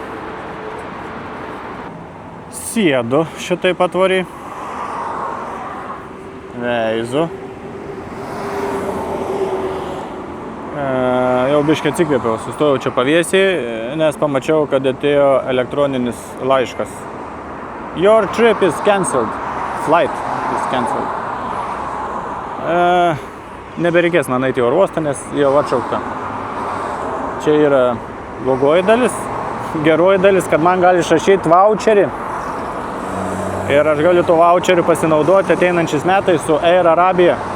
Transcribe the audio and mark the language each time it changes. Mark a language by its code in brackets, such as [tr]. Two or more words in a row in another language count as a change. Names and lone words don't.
[lt] Sėdu šitai patvariai. Veizu. Jau biškai atsikvėpiau, sustojau čia paviesiai, nes pamačiau, kad atėjo elektroninis laiškas. [en] Your trip is cancelled. Flight is cancelled. [lt] Nebereikės man eiti į oro uostą, nes jau atšaukta. Čia yra blogoji dalis. Geroji dalis, kad man gali išrašyti voucherį. Ir aš galiu to voucheriu pasinaudoti ateinančiais metais su Air Arabija.